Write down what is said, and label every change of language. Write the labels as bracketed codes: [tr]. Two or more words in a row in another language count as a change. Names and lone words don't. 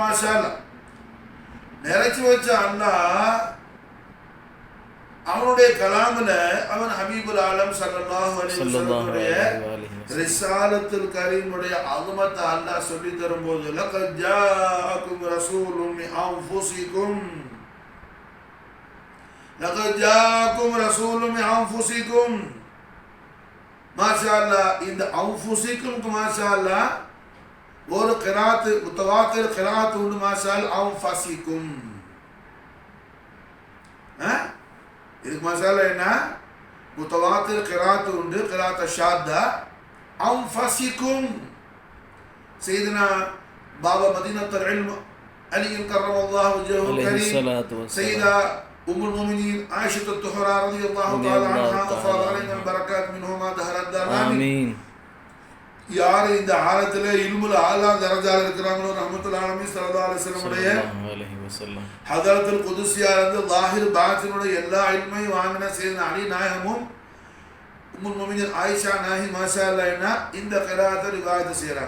[ar] ما شاء الله [ta] நிறைச்சு வச்ச அல்லாஹ் அவனுடைய கலாம்ல அவன் [ar] حبيب العالم صلى الله عليه وسلم [ta] ரிசாலத்துல் கரீமுடைய அஸமத்தை அல்லாஹ் சொல்லி தரும்போது [ar] لقد جاءكم رسول من أنفسكم لقد جاءكم رسول من أنفسكم. ما شاء الله [ta] இந்த அன்ஃபுஸிக்கும் [ar] ما شاء الله [ta] ஒரு கிராத் [ar] متواتر قراءة [ta] உண்டு. [ar] ما شاء الله [ta] அன்ஃபுஸிக்கும் இதுக்கு [ar] ما شاء الله [ta] என்ன? [ar] متواتر قراءة [ta] உண்டு, [ar] قراءة شاذة. أنفسكم سيدنا باب مدينة العلم علي كرم الله وجهه كريم سيدة أم المؤمنين عائشة الطهرى رضي الله تعالى عنها أفاض علينا البركات منهما دهر الدار آمين. [ta] யார் இந்த ஆலத்துல இல்முல ஆலா தரஜால இருக்கிறாங்களோ [ar] رحمة العالمين صلى الله عليه وسلم حضرة القدسية [ta] இருந்து லாஹிர் பாத்தினுடைய எல்லா இல்மையும் வாங்கின சையதுனா அலி நாயகமும் [ar] أم المؤمنين عائشة [ta] நாஹி [ar] ما شاء الله [ta] என்ன இந்த கிராத்தை ரிவாயத் செய்றாங்க.